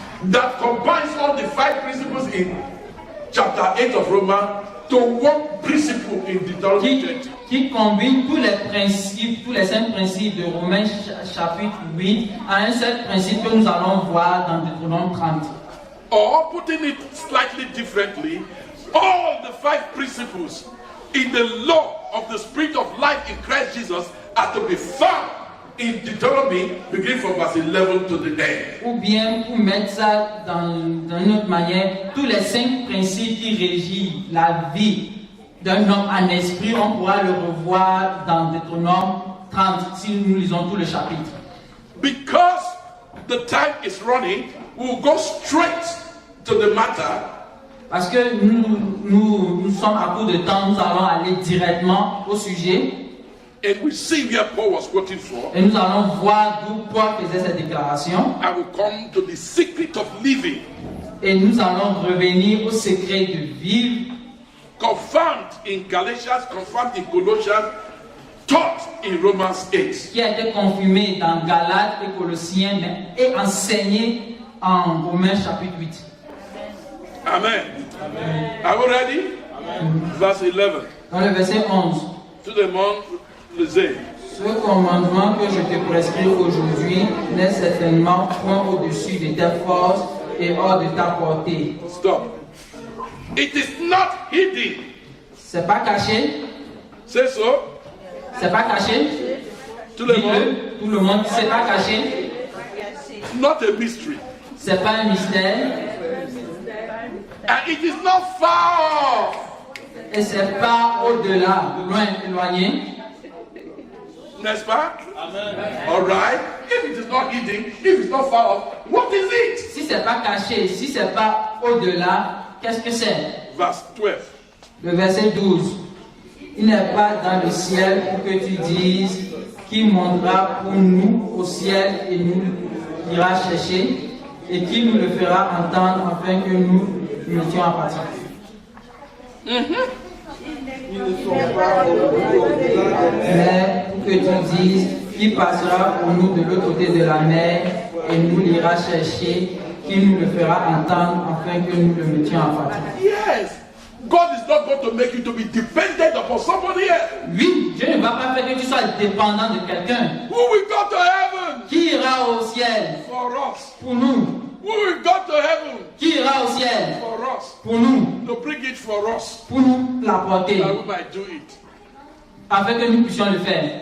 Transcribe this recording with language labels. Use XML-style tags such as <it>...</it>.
<en>That combines all the 5 principles in chapter 8 of Romans to one principle in Deuteronomy 30.</en> <fr>qui combine tous les principes, tous les 5 principes de Romains chapitre 8 à un seul principe que nous allons voir dans Deutéronome 30.</fr> <en>Or, putting it slightly differently, all the 5 principles in the law of the Spirit of life in Christ Jesus are to be found in Deuteronomy, beginning from verse 11 to the end.</en> <fr>Ou bien, pour mettre ça dans une autre manière, tous les 5 principes qui régissent la vie d'un homme en esprit, on pourra le revoir dans Deutéronome 30 si nous lisons tout le chapitre.</fr> <en>Because the time is running, we'll go straight to the matter.</en> <fr>Parce que nous sommes à court de temps, nous allons aller directement au sujet.</fr> <en>And we see where Paul was quoting from.</en> <fr>Et nous allons voir d'où Paul faisait cette déclaration.</fr> <en>I will come to the secret of living</en> <fr>Et nous allons revenir au secret de vivre.</fr> <en>Confirmed in Galatians, confirmed in Colossians, taught in Romans 8.</en> <fr>Qui a été confirmé dans Galates et Colossiens et enseigné en Romains chapitre 8.</fr> <en>Amen. Are we ready? Verse 11.</en> <fr>Dans le verset 11. Tout le monde lisez. Ce commandement que je te prescris aujourd'hui n'est certainement point au-dessus de tes forces et hors de ta portée.</fr> <en>Stop. It is not hidden.</en> <fr>C'est pas caché. C'est so. C'est pas caché. Tout le monde. Tout le monde. C'est pas caché.</fr> <en>Not a mystery.</en> <fr>C'est pas un mystère.</fr> <en>And it is not far off.</en> <fr>Et c'est pas au-delà, loin, éloigné. N'est-ce pas? Amen.</fr> <en>All right. If it is not hidden, if it's not far off, what is it?</en> <fr>Si c'est pas caché, si c'est pas au-delà, qu'est-ce que c'est?</fr> <en>Verse 12.</en> <fr>Le verset 12. Il n'est pas dans le ciel pour que tu dises qui montera pour nous au ciel et nous ira chercher et qui nous le fera entendre afin que nous mettions à partir. Mais pour que tu dises qui passera pour nous de l'autre côté de la mer et nous l'ira chercher, qui nous le fera entendre afin que nous le mettions à partir.</fr> <en>Yes. God is not going to make you to be dependent upon somebody else.</en> <fr>Oui, Dieu ne va pas faire que tu sois dépendant de quelqu'un.</fr> <en>Who will go to heaven?</en> <fr>Qui ira au ciel</fr> <en>For us.</en> <fr>pour nous?</fr> <en>Who will go to heaven?</en> <fr>Qui ira au ciel</fr> <en>For us.</en> <fr>pour nous?</fr> <en>To bring it for us.</en> <fr>Pour nous l'apporter,</fr> <en>That we might do it.</en> <fr>afin que nous puissions le faire.</fr>